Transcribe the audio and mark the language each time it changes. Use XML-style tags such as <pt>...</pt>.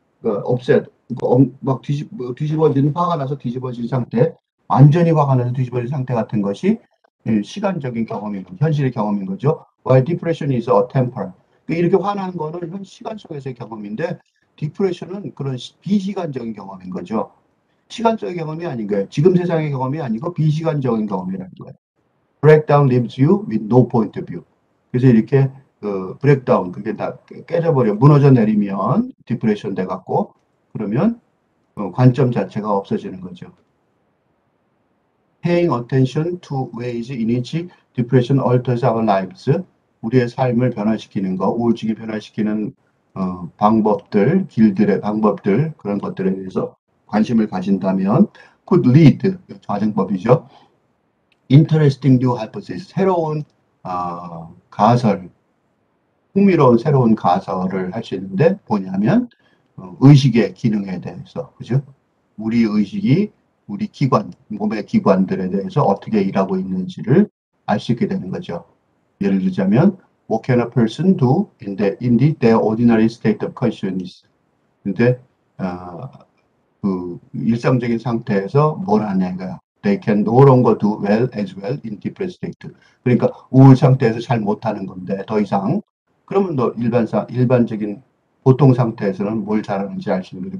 <ko>upset, 막 뒤집어진, 화가 나서 뒤집어진 상태, 완전히 화가 나서 뒤집어진 상태 같은 것이 시간적인 경험인 거죠. 현실의 경험인 거죠.</ko> <en>While depression is a temporal.</en> <ko>이렇게 화나는 거는 현 시간 속에서의 경험인데 디프레션은 그런 비시간적인 경험인 거죠. 시간적인 경험이 아닌 거예요. 지금 세상의 경험이 아니고 비시간적인 경험이라는 거예요.</ko> <en>Breakdown leaves you with no point of view.</en> <ko>그래서 이렇게 브레이크다운 그게 다 깨져버려 무너져 내리면 디프레션 돼갖고 그러면 관점 자체가 없어지는 거죠.</ko> <en>Paying attention to ways in which depression alters our lives.</en> <ko>우리의 삶을 변화시키는 거, 우울증이 변화시키는 방법들, 길들의 방법들, 그런 것들에 대해서 관심을 가진다면</ko> <en>could lead,</en> <ko>자정법이죠.</ko> <en>Interesting new hypothesis,</en> <ko>새로운 가설, 흥미로운 새로운 가설을 할 수 있는데 뭐냐면 의식의 기능에 대해서, 그죠? 우리 의식이 우리 기관, 몸의 기관들에 대해서 어떻게 일하고 있는지를 알 수 있게 되는 거죠. 예를 들자면</ko> <en>What can a person do in their ordinary state of consciousness?</en> <ko>근데 그 일상적인 상태에서 뭘 하냐 이거야.</ko> <en>They can no longer do well as well in depressed state.</en> <ko>그러니까 우울 상태에서 잘 못하는 건데 더 이상 그러면 너 일반적인 보통 상태에서는 뭘 잘하는지 알 수 있는 거지.</ko>